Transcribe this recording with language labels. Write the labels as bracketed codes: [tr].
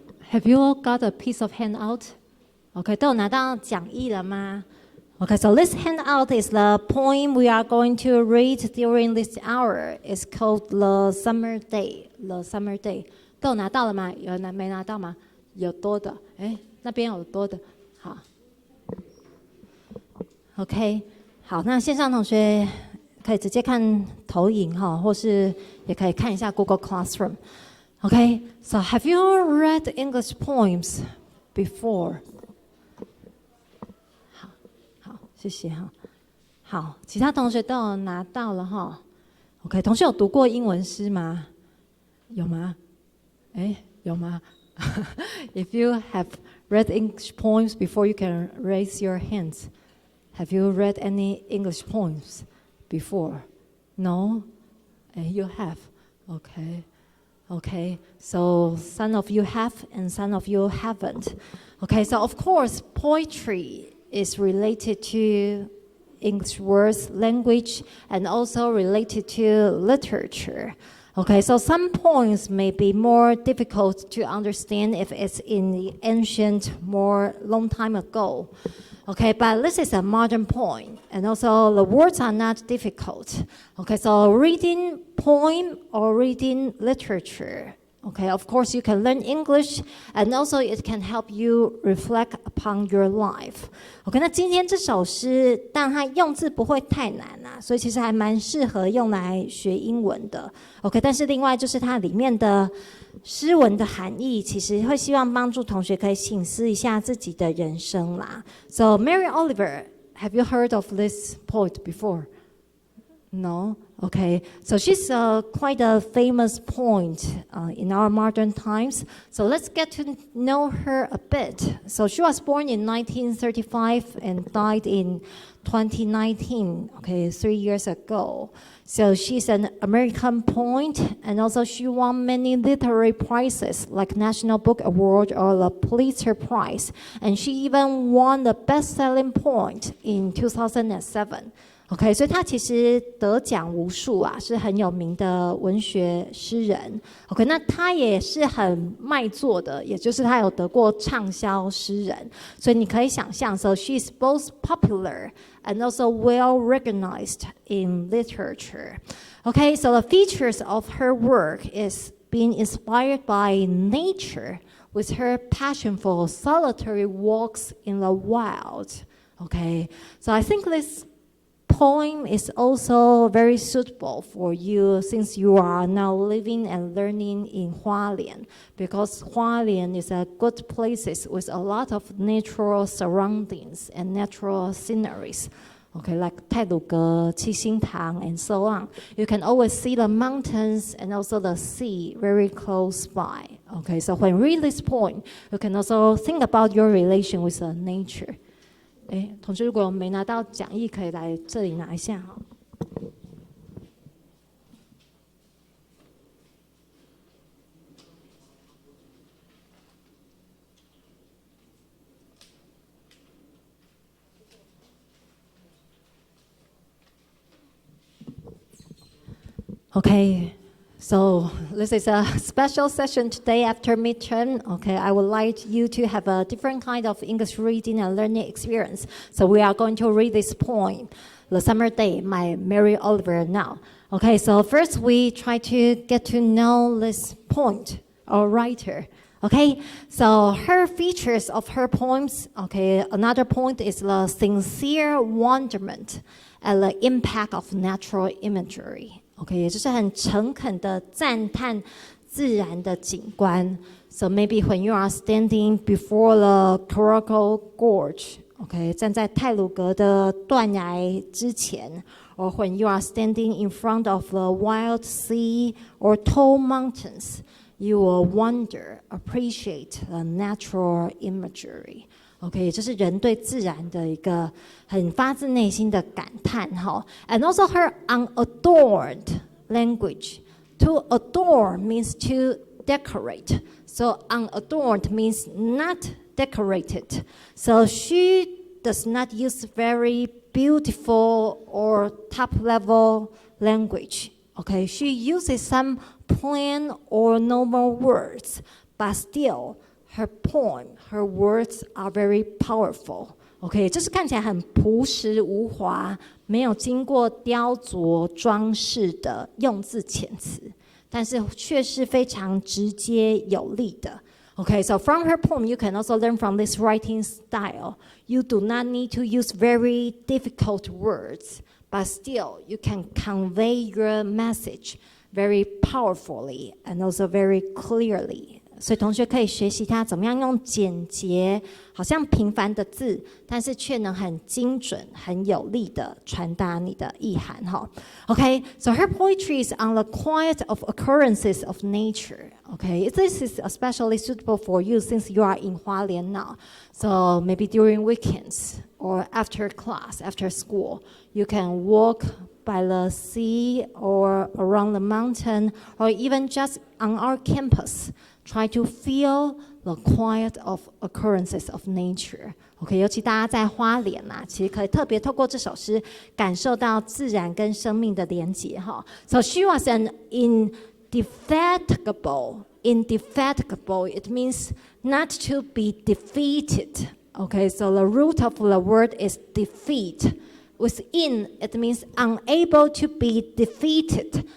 [en] Have you all got a piece of handout? [zh] OK， 都有拿到讲义了吗？ [en] OK, so this handout is the poem we are going to read during this hour. It's called The Summer Day. [zh] The Summer Day. 都有拿到了吗？有人没拿到吗？有多的，哎，那边有多的，好。 OK， 好，那线上同学可以直接看投影哈，或是也可以看一下 Google Classroom. [en] OK, so have you read English poems before? [zh] 谢谢哈，好，其他同学都有拿到了哈。 OK， 同学有读过英文诗吗？有吗？哎，有吗？ [en] If you have read English poems before, you can raise your hands. Have you read any English poems before? No? You have. Okay. Okay. So some of you have and some of you haven't. Okay. So of course, poetry is related to English words, language, and also related to literature. Okay, so some poems may be more difficult to understand if it's in the ancient, more long time ago. Okay, but this is a modern poem, and also the words are not difficult. Okay, so reading poem or reading literature. Okay, of course you can learn English, and also it can help you reflect upon your life. [zh] OK， 那今天这首诗，但它用字不会太难啊，所以其实还蛮适合用来学英文的。 OK， 但是另外就是它里面的诗文的含义，其实会希望帮助同学可以省思一下自己的人生啦。 [en] So Mary Oliver, have you heard of this poet before? No? Okay, so she's quite a famous poet in our modern times. So let's get to know her a bit. So she was born in 1935 and died in 2019, okay, 3 years ago. So she's an American poet, and also she won many literary prizes like National Book Award or the Pulitzer Prize. And she even won the best-selling poet in 2007. [zh] OK， 所以他其实得奖无数啊，是很有名的文学诗人。 OK， 那他也是很卖座的，也就是他有得过畅销诗人。所以你可以想象 [en] ，so she's both popular and also well recognized in literature. OK, so the features of her work is being inspired by nature with her passion for solitary walks in the wild. OK, so I think this poem is also very suitable for you since you are now living and learning in Hualien, because Hualien is a good place with a lot of natural surroundings and natural sceneries. Okay, like Tailuge, Qixingtang, and so on. You can always see the mountains and also the sea very close by. Okay, so when you read this poem, you can also think about your relation with nature. [zh] 哎，同学，如果没拿到讲义，可以来这里拿一下哈。 [en] Okay. So this is a special session today after midterm. Okay, I would like you to have a different kind of English reading and learning experience. So we are going to read this poem, The Summer Day by Mary Oliver now. Okay, so first we try to get to know this poet or writer. Okay, so her features of her poems, okay, another point is the sincere wonderment and the impact of natural imagery. [zh] OK， 也就是很诚恳的赞叹自然的景观。 [en] So maybe when you are standing before the Coracle Gorge, OK， [zh] 站在太鲁阁的断崖之前 [en] ，or when you are standing in front of the wild sea or tall mountains, you will wonder, appreciate the natural imagery. [zh] OK， 也就是人对自然的一个很发自内心的感叹哈。 [en] And also her unadorned language. To adorn means to decorate. So unadorned means not decorated. So she does not use very beautiful or top-level language. Okay, she uses some plain or normal words, but still, her poem, her words are very powerful. [zh] OK， 就是看起来很朴实无华，没有经过雕琢装饰的用字遣词，但是却是非常直接有力的。 [en] Okay, so from her poem, you can also learn from this writing style. You do not need to use very difficult words, but still you can convey your message very powerfully and also very clearly. [zh] 所以同学可以学习他怎么样用简洁好像平凡的字，但是却能很精准很有力的传达你的意涵。 [en] Okay, so her poetry is on the quiet of occurrences of nature. Okay, this is especially suitable for you since you are in Hualien now. So maybe during weekends or after class, after school, you can walk by the sea or around the mountain or even just on our campus. Try to feel the quiet of occurrences of nature. [zh] OK， 尤其大家在花莲其实可以特别透过这首诗感受到自然跟生命的连结哈。 [en] So she was an indefatigable. Indefatigable, it means not to be defeated. Okay, so the root of the word is defeat. Within, it means unable to be defeated.